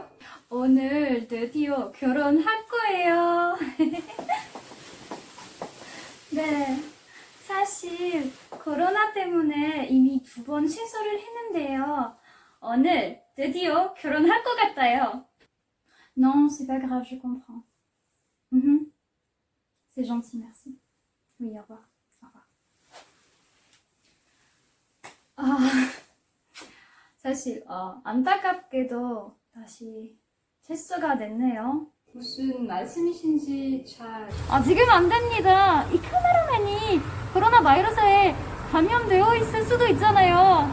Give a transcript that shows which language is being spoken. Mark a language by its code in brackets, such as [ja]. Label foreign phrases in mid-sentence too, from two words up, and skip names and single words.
[ko] 오늘 드디어 결혼할 거예요. 네, 사실 코로나 때문에 이미 2번 취소를 했는데요. 오늘 드디어 결혼할 것 같아요. [fr] Non, c'est pas grave, je comprends. C'est gentil, merci. Oui, au revoir. Au revoir. [ko] 사실 안타깝게도 다시 실수가 됐네요. 무슨 말씀이신지 잘... 지금 안 됩니다. 이 카메라맨이 코로나 바이러스에 감염되어 있을 수도 있잖아요.